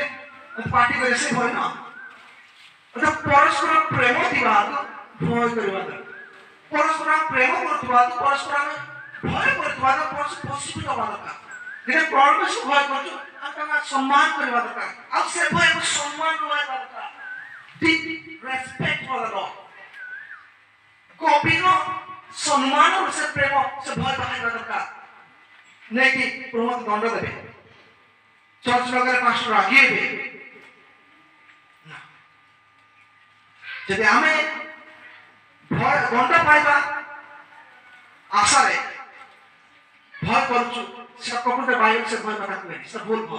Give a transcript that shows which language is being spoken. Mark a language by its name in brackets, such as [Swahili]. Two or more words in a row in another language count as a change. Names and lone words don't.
[Odia] ପାର୍ଟି କରିବେ, ସେ ଭୟ ନା। ପରସ୍ପର ପ୍ରେମ ଥିବା ଭୟ କରିବା ଦରକାର। ପରସ୍ପର ପ୍ରେମ କରୁଥିବା ପରସ୍ପର ଆମେ ଭୟ କରୁଥିବା ପରସ୍ପର ବଶୀଭୂତ ହେବା ଦରକାର। ଯେତେ ପରମେଶ୍ୱର ଭୟ କରୁଛୁ ଆମେ ସମ୍ମାନ କରିବା ଦରକାର। ଆଉ ସେ ଭୟକୁ ସମ୍ମାନ ଦେବା ଦରକାର। [English] Deep respect for the Lord. [Odia] ଗଭୀର ସମ୍ମାନ ସେ ପ୍ରେମ ସେ ଭୟ ବାହାରିବା ଦରକାର। ନେଇକି ପ୍ରଭୁ ଦଣ୍ଡ ଦେବେ, ଚର୍ଚ୍ଚ ଲଗାରେ ପାଷ୍ଟର ରାଗିବେ। ଯଦି ଆମେ ଭୟ ଦଣ୍ଡ ପାଇବା ଆଶାରେ ଭୟ କରୁଛୁ ସେଟା ପ୍ରକୃତ ବାଇବେଲ ସେ ଭୟ କଥା କୁହେନି, ସେଟା ଭୁଲ ଭୟ।